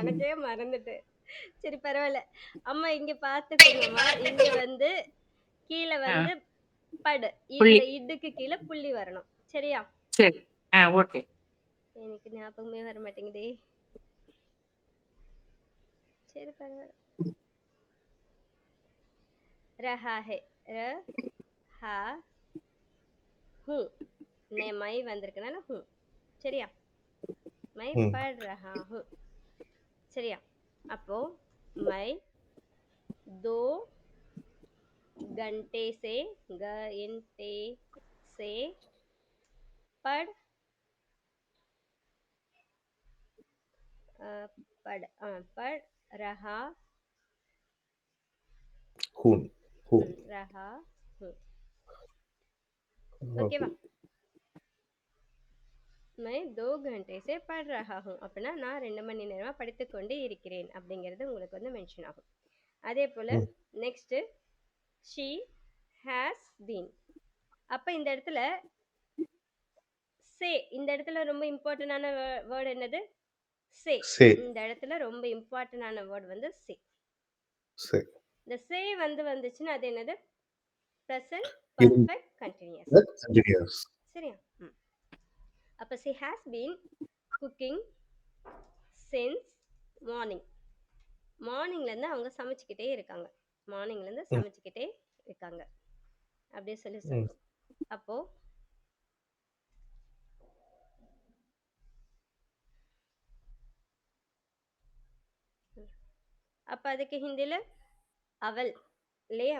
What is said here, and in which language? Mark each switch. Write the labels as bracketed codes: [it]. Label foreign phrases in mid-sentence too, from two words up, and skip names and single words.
[ta] எனக்கே மறந்துட்டு. சரி, பரவாயில்ல. அம்மா இங்க பாத்துக்கோங்கம்மா. இங்க வந்து கீழே வந்து படு. புள்ளி இந்த இடுக்கு கீழே புள்ளி வரணும். சரியா? சரி ஓகே எனக்கு ஞாபகமே வர மாட்டேங்குதே. சரி, பரவாயில்ல. [hi] रहा है, र हा ஹூ. [ta] மை வந்திருக்கனால ஹூ. சரியா? மை ம். [hi] பढ़ रहा हूँ. [ta] சரியா? அப்போ [hi] மை 2 घंटे से घंटे से पढ़ पढ़ रहा हूँ. हूँ. रहा हूँ. [ta] ஓகே. ஓகேவா? [hi] मैं 2 घंटे से पढ़ रहा हूँ [ta] அப்படின்னா நான் 2 மணி நேரமா படித்துக் கொண்டு இருக்கிறேன் அப்படிங்கிறது உங்களுக்கு வந்து மென்ஷன் ஆகும். அதே போல ம். [en] நெக்ஸ்ட் she has been. [ta] அப்ப இந்த இடத்துல say, இந்த இடத்துல ரொம்ப இம்பார்ட்டன்டான வேர்ட் என்னது? say. சே. இந்த இடத்துல ரொம்ப இம்பார்ட்டன்டான வேர்ட் வந்து say. சே. இந்த say வந்துச்சுன்னா அது என்னது? present இன் [en] perfect continuous. [ta] கன்டினியூஸ். சரியா? [en] அப்ப she has been cooking since morning. [ta] மார்னிங்ல இருந்து அவங்க சமைச்சுக்கிட்டே இருக்காங்க. மார்னிங்ல இருந்து ம். சமைச்சுக்கிட்டே இருக்காங்க. அப்படியே சொல்லி ம். சொல்லணும். அப்போ அப்ப அதுக்கு ஹிந்தில அவள் இல்லையா?